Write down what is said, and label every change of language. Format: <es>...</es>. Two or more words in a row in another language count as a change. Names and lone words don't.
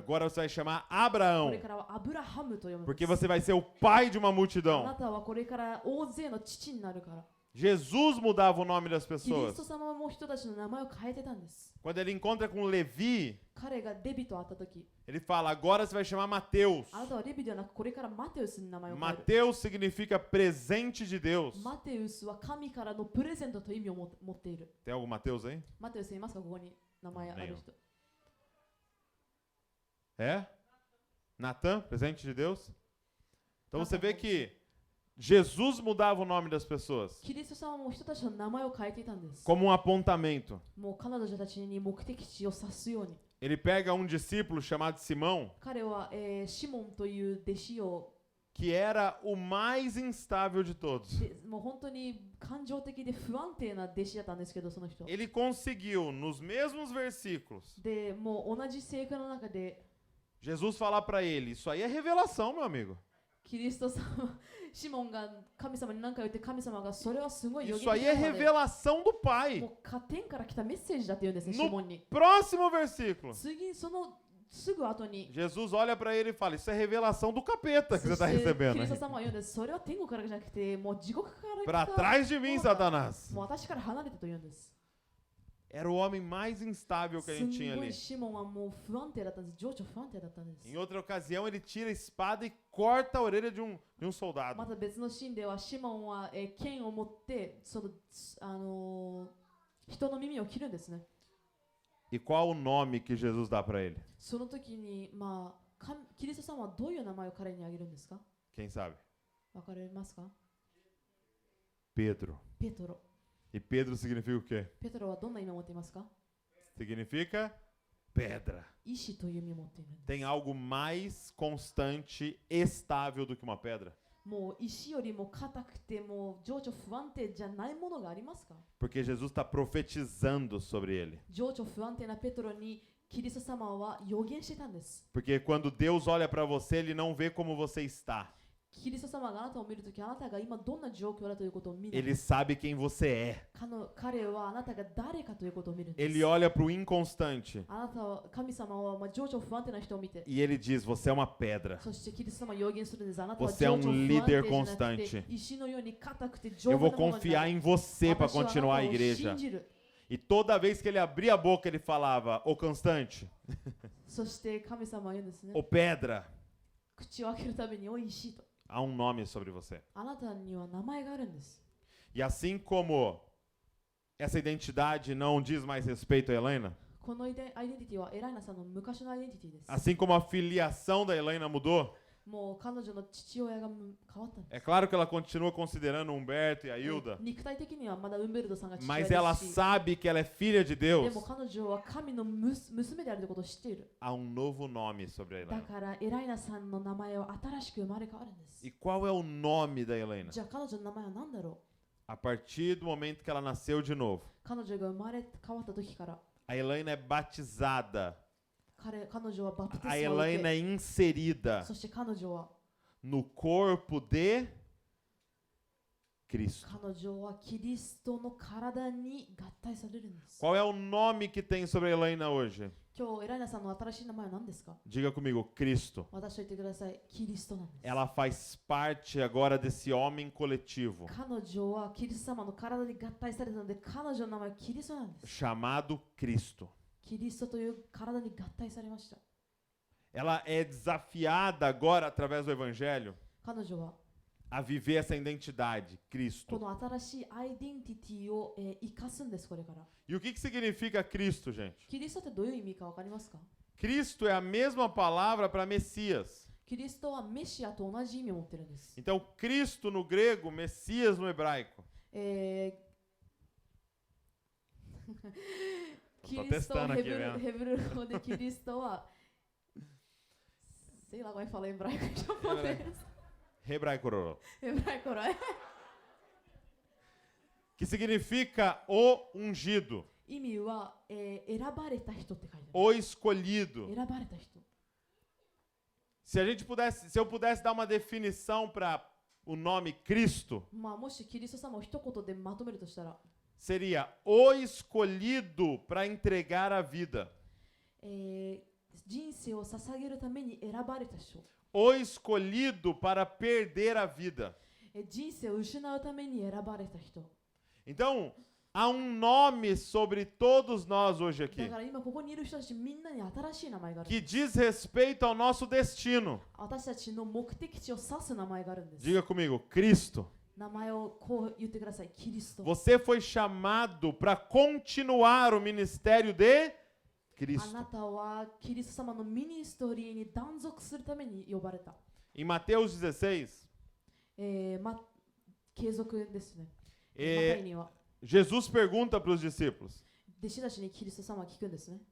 <pt>Agora você vai chamar</pt> <ja>こ</ja> <pt>Abraão.</pt> <ja>れからはアブラハムと呼ぶん</ja> <pt>Porque</pt> <ja>です。</ja> <pt>você vai ser o pai de uma</pt> <ja>あな</ja> <pt>multidão.</pt> <ja>たはこれから大勢の父になるから。</ja> <pt>Jesus mudava o nome das</pt> <ja>キリス</ja> <pt>pessoas.</pt> <ja>ト様も人たちの名前を変えてたんです。</ja> <pt>Quando ele encontra com Levi,</pt> <ja>彼がレビと会ったとき、</ja> <pt>ele fala: agora você vai chamar Mateus.</pt> <ja>あなたはレビではなくこれからマテウスに名前を変える。</ja> <pt>Mateus significa presente de Deus.</pt> <ja>マテウスは神からのプレゼントという意味を持っている。</ja> <pt>Tem algum Mateus aí?</pt> <ja>マテウスいますか？ここに名前ある人。</ja> <pt>É? Natan, presente de Deus? Então você vê que Jesus mudava o nome das pessoas</pt> <ja>キリストさんはもう人たちの名前を変えていたんです。</ja> <pt>como um apontamento.</pt> <ja>もう彼女たちに目的地を指すように。</ja> <pt>Ele pega um discípulo chamado Simão,</pt> <ja>彼は、シモンという弟子を</ja> <pt>que era o mais instável de todos.</pt> <ja>でもう本当に感情的で不安定な弟子だったんですけど、その人。</ja> <pt>Ele conseguiu, nos mesmos versículos,</pt> <ja>で、もう同じ聖句の中で</ja> <pt>Jesus falar para ele: Isso aí é revelação, meu amigo.</pt> <ja>キリストさんはシモンが神様に何か言って神様がそれはすごい予</ja> <pt>Isso</pt> <ja>言</ja> <pt>aí</pt> <ja>的</ja> <pt>é</pt> <ja>なもので</ja> <pt>revelação do Pai.</pt> <ja>もう加点から来たメッセージだって言うんですね、</ja> <pt>No</pt> <ja>シモンに。</ja> <pt>Próximo versículo,</pt> <ja>次、そのすぐ後に</ja> <pt>Jesus olha para ele e fala: Isso é revelação do capeta que</pt> <ja>そ</ja> <pt>você está</pt> <ja>してキ</ja> <pt>recebendo.</pt> <ja>リスト様は言うんです。それは天国からじゃなくて、もう地獄から来</ja> <pt>Para</pt> <ja>た</ja> <pt>trás de mim, Satanás.</pt> <ja>もう私から離れてと言うんです。</ja> <pt>Era o homem mais instável que a</pt> <ja>す</ja> <pt>gente tinha</pt> <ja>んごい</ja> <pt>ali.</pt> <ja>シモンはもう不安定だったんです。情緒不安定だったんです。</ja> <pt>Em outra ocasião, ele tira a espada e corta a orelha de um</pt> <ja>ま</ja> <pt>soldado.</pt> <ja>た別のシーンではシモンは、剣を持ってその、人の耳を切るんですね。</ja> <pt>E qual o nome que Jesus dá para ele?</pt> <ja>その時に、キリストさんはどういう名前を彼にあげるんですか？</ja> <pt>Quem sabe?</pt> <ja>わかりますか？</ja> <pt>Pedro.</pt> <ja>ペトロ。</ja> <pt>E Pedro significa o quê?</pt> <ja>ペトロはどんな意味を持っていますか？</ja> <pt>Significa pedra.</pt> <ja>石という意味を持っているんです。</ja> <pt>Tem algo mais constante, estável do que uma pedra?</pt> <ja>もう石よりも硬くてもう情緒不安定じゃないものがありますか？</ja> <pt>Porque Jesus está profetizando sobre ele.</pt> <ja>情緒不安定なペトロにキリスト様は予言してたんです。</ja> <pt>Porque quando Deus olha para você, ele não vê como você está.</pt> <ja>キリスト様があなたを見るとき、あなたが今どんな状況だということを見る。</ja> <pt>Ele sabe quem você é.</pt> <ja>彼はあなたが誰かということを見るんです。</ja> <pt>Ele olha para o inconstante</pt> <ja>あなたは神様は情緒不安定な人を見て、</ja> <pt>e ele diz: Você é uma pedra.</pt> <ja>そしてキリスト様は予言するんです。あなたは</ja> <pt>Você é</pt> <ja>情</ja> <pt>um</pt> <ja>緒不安</ja> <pt>líder</pt> <ja>定じゃなくて</ja> <pt>constante.</pt> <ja>石のように硬くて丈</ja> <pt>Eu</pt> <ja>夫</ja> <pt>vou</pt> <ja>なものにな</ja> <pt>confiar</pt> <ja>る。</ja> <pt>em você para</pt> <ja>私はあなた</ja> <pt>continuar a</pt> <ja>を</ja> <pt>igreja.</pt> <ja>信じる。</ja> <pt>E toda vez que ele abria a boca, ele falava: Ô constante,</pt> <ja>そして神様は言うんですね。</ja> <pt>ô pedra.</pt> <ja>口を開けるためにおいしいと。</ja> <pt>Há um nome sobre você.</pt> <ja>あなたには名前があるんです。</ja> <pt>E assim como essa identidade não diz mais respeito a Helena,</pt> <ja>このアイデンティティはエライナさんの昔のアイデンティティです。</ja> <pt>assim como a filiação da Helena mudou,</pt> <ja>もう彼女の父親が変わったんで</ja> <pt>é</pt> <ja>す。</ja> <pt>claro que ela continua considerando Humberto e a Hilda,</pt> <ja>肉体的にはまだウンベルトさんが父親</ja> <pt>mas</pt> <ja>で</ja> <pt>ela</pt> <ja>すし、</ja> <pt>sabe que ela é filha de</pt> <ja>で</ja> <pt>Deus.</pt> <ja>も彼女は神の娘であるということを知っている。</ja> <pt>Há um novo nome sobre a</pt> <ja>だ</ja> <pt>Helena.</pt> <ja>からエライナさんの名前は新しく生まれ変わるんです。</ja> <pt>E qual é o nome da Helena?</pt> <ja>じゃあ彼女の名前は何だろ</ja> <pt>A partir do momento que ela nasceu de novo,</pt> <ja>う？彼女が生まれ変わった時から、</ja> <pt>a Helena é batizada,</pt> <ja>彼女はバプテ</ja> <pt>a</pt> <ja>スマを受</ja> <pt>Helena</pt> <ja>け、</ja> <pt>é inserida</pt> <ja>そして彼女は</ja> <pt>no corpo de Cristo.</pt> <ja>彼女はキリストの体に合体されるんです。</ja> <pt>Qual é o nome que tem sobre a Helena hoje?</pt> <ja>今日エライナさんの新しい名前は何ですか？</ja> <pt>Diga comigo: Cristo.</pt> <ja>私と言ってください。キリストなんです。</ja> <pt>Ela faz parte agora desse homem coletivo</pt> <ja>彼女はキリスト様の体に合体されたので、彼女の名前はキリストなんです。</ja> <pt>chamado Cristo.</pt> <ja>キリストという体に合体されました。</ja> <pt>Ela é desafiada agora através do evangelho</pt> <ja>彼女は</ja> <pt>a viver essa identidade,</pt> <ja>こ</ja> <pt>Cristo.</pt> <ja>の新しいアイデンティティを、生かすんです、これから。</ja> <pt>E o que significa Cristo, gente?</pt> <ja>キリストってどういう意味かわかりますか？</ja> <pt>Cristo é a mesma palavra para Messias.</pt> <ja>キリストはメシアと同じ意味を持ってるんです。</ja> <pt>Então, Cristo no grego, Messias no hebraico.</pt> <ja>キリスト</ja> <pt>testando</pt> <ja>ヘ</ja> <pt>aqui,</pt> <ja>ブル</ja> <pt>vendo?</pt> <ja>ヘブル語でキリストは</ja> <pt>sei lá como é que fala em hebraico e japonês. Hebraico. Hebraico, não é? Que significa o ungido,</pt> <ja>意味は、選ばれた人って書いてある。</ja> <pt>o escolhido.</pt> <ja>選ばれた人。</ja> <pt>Se eu pudesse dar uma definição para o nome Cristo,</pt> <ja>まあもしキリスト様を一言でまとめるとしたら、</ja> <pt>seria o escolhido para entregar a vida.</pt> <ja>人生を捧げるために選ばれた人。</ja> <pt>O escolhido para perder a vida.</pt> <ja>人生を失うために選ばれた人。</ja> <pt>Então, há um nome sobre todos nós hoje</pt> <ja>だ</ja> <pt>aqui,</pt> <ja>から今ここにいる人たちみんなに新しい名前がある。</ja> <pt>que diz respeito ao nosso destino.</pt> <ja>私たちの目的地を指す名前があるんです。</ja> <pt>Diga comigo: Cristo.</pt> <ja>名前をこう言ってください。キリスト。</ja> <pt>Você foi chamado para continuar o ministério de</pt> <ja>あ</ja> <pt>Cristo.</pt> <ja>なたはキリスト様のミニストリーに断続するために呼ばれた。</ja> <pt>Em Mateus 16,</pt> <ja>継続ですね。マタ</ja> <pt>E</pt> <ja>イには</ja> <pt>Jesus pergunta para os discípulos:</pt> <ja>弟子たちにキリスト様は聞くんですね。</ja>